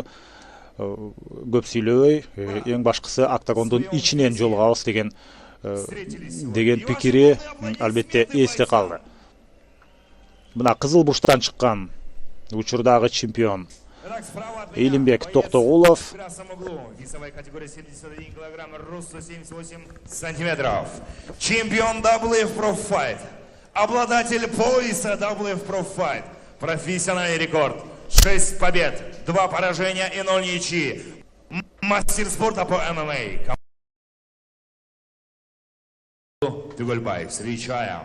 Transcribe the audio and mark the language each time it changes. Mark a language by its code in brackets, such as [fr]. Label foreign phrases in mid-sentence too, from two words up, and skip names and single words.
[ky] Көп сүйлөбөй, эң башкысы октагондун ичинен жолугабыз деген пикири албетте эсте калды. Мына Кызыл бурчтан чыккан учурдагы чемпион Илимбек Токтогулов. [ru] Весовая категория 71 килограмм, рост 178 сантиметров. Чемпион WF Pro Fight. Обладатель пояса WF Pro Fight. Профессиональный рекорд. 6 побед, 2 поражения и 0 ничьи. Мастер спорта по ММА. Тугульбаев, встречаем.